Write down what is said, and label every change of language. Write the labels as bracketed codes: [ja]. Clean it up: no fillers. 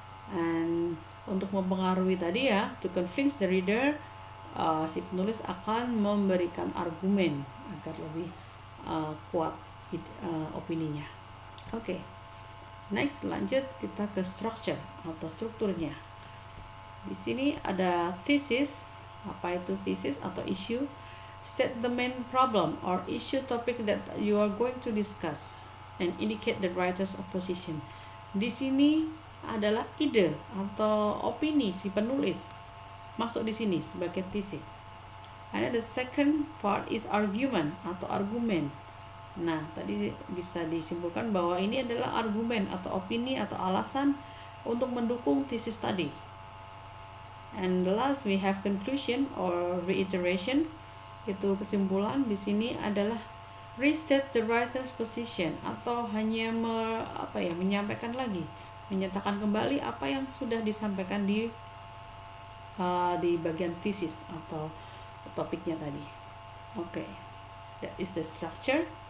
[id] And untuk mempengaruhi tadi ya, [en] to convince the reader, [id] si penulis akan memberikan argumen agar lebih kuat opininya. Oke. Next, lanjut kita ke structure atau strukturnya. Di sini ada thesis. Apa itu thesis atau issue? [en] State the main problem or issue topic that you are going to discuss and indicate the writer's opposition. [id] Di sini adalah ide atau opini si penulis masuk di sini sebagai thesis. [en] And the second part is argument atau argumen. [id] Nah, tadi bisa disimpulkan bahwa ini adalah argumen atau opini atau alasan untuk mendukung thesis tadi. [en] And the last we have conclusion or reiteration. [id] Itu kesimpulan di sini adalah [en] restate the writer's position [id] atau hanya menyampaikan lagi, menyatakan kembali apa yang sudah disampaikan di bagian thesis atau topiknya tadi. [en] Okay, that is the structure.